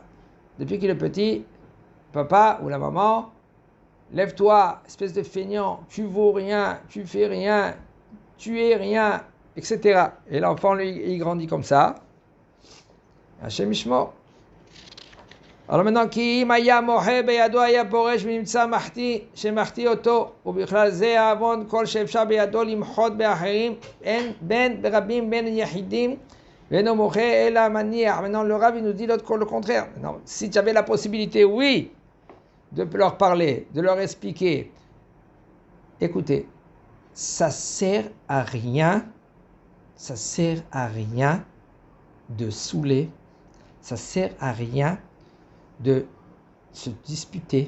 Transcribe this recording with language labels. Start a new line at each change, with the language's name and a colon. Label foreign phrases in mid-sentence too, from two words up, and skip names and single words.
French: Depuis qu'il est petit, papa ou la maman, lève-toi, espèce de feignant, tu vaux rien, tu fais rien, tu es rien, etc. Et l'enfant, lui, il grandit comme ça.
Hebrew: השם ישמור.
French: Alors maintenant,
Hebrew: כי אם היה מוחה בידו היה פורש ונמצא שמחטיא אותו, ובכלל זה העוון כל שאפשר בידו למחות באחרים, בין ברבים בין יחידים, ואינו מוחה אלא מניח.
French: Maintenant, le Rav, il nous dit le contraire. Maintenant, si tu avais la possibilité, oui, de leur parler, de leur expliquer, écoutez, ça sert à rien de saouler, ça sert à rien de se disputer.